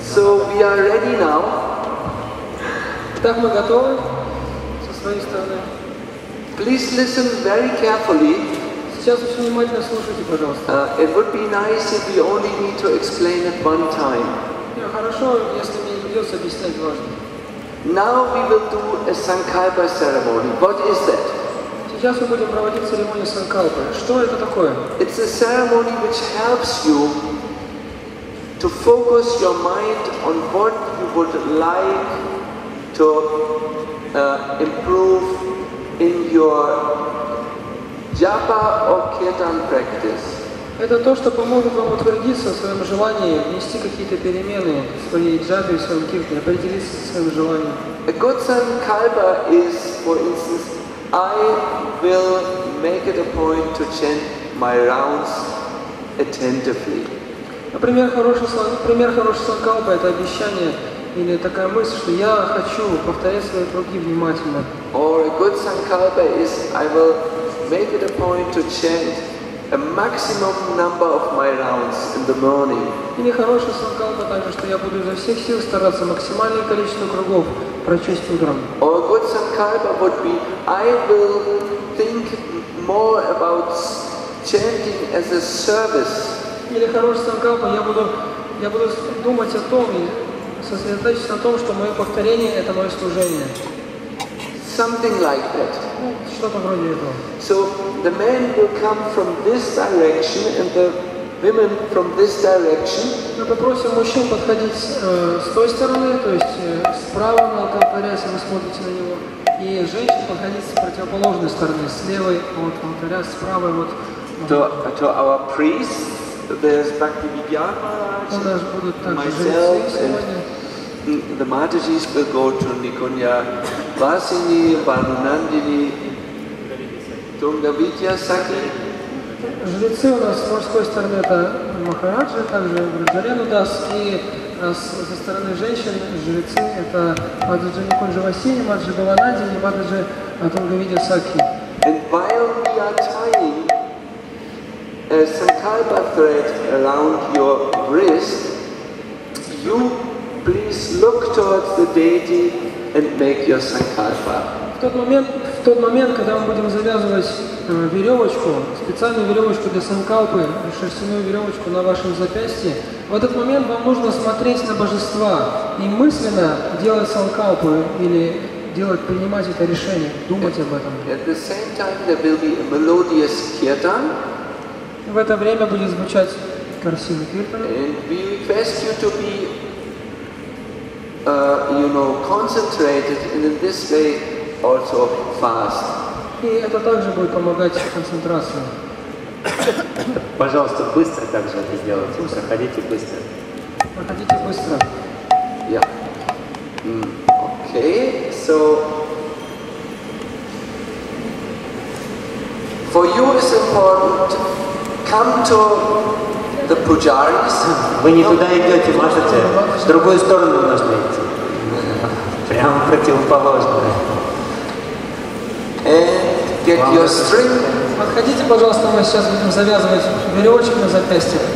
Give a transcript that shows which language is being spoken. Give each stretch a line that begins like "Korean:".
English: So we are ready now.
Russian: Так, мы готовы. своей стороны.
English: Please listen very carefully.
Russian: Сейчас очень внимательно слушайте, пожалуйста.
English: It would be nice if we only need to explain it one time.
Russian: Хорошо, если мне не придется объяснять важно.
English: Now we will do a Sankalpa ceremony. What is that?
Russian: Сейчас мы будем проводить церемонию Санкалпы. Что это такое?
English: It's a ceremony which helps you to focus your mind on what you would like to improve in your japa or kirtan practice.
Russian: Это то, что поможет вам утвердиться в своем желании, внести какие-то перемены в своей джапе, в своем киртане, определиться со своим желанием.
English: A good Sankalpa is, for instance, I will make it a point to chant my rounds attentively.
Russian: Например, хороший санкалпа – это обещание или такая мысль, что я хочу повторять свои круги внимательно.
English: Or a good Sankalpa is, I will make it a point to chant a maximum number of my rounds in the morning.
Russian: Или хороший санкалпа также, что я буду изо всех сил стараться максимальное количество кругов прочесть утром.
English: Or a good Sankalpa would be, I will think more about chanting as a service.
Russian: Или хороший санкалпа, я буду думать о том и сосредоточиться на том, что мое повторение – это мое служение.
English: Something like that.
Russian: Что-то вроде этого.
English: So the men will come from this direction and the women from this direction.
Russian: Мы попросим мужчин подходить с той стороны, то есть справа на алтаря, если вы смотрите на него, и женщин подходить с противоположной стороны, с левой от алтаря, с правой вот.
English: To our priests, there's Bhakti Vidyana Maharaj, myself, and the Matajis will go to Nikunya Vasini, Vanunandini, Tungavidya Saki.
Russian: Жрецы у нас с мужской стороны это Махараджа, также Браджарену Дас, и со стороны женщин жрецы это Мададжи Никунджа Васини, Мададжи Баванандини, Мададжи Тунгавидя Саки.
English: And while we are tying a Sankalpa thread around your wrist, you please look towards the deity and make your Sankalpa.
Russian: В тот момент, когда мы будем завязывать веревочку, специальную веревочку для санкалпы, шерстяную веревочку на вашем запястье, в этот момент вам нужно смотреть на божества и мысленно делать санкалпу или принимать это решение, думать об этом.
English: At the same time, there will be a melodious kirtan.
Russian: В это время будет звучать красивый киртан.
English: And we request you to be, concentrated, and in this way also fast.
Russian: И это также будет помогать концентрации. Пожалуйста, быстро также это сделайте. Проходите быстро. Проходите быстро.
English: Yeah. Okay, so for you it's important, come to the pujaris.
Russian: Вы не туда идете, можете в другую сторону нужно идти. Прямо противоположно.
English: And get your string.
Russian: Подходите, пожалуйста, мы сейчас будем завязывать веревочку на запястье.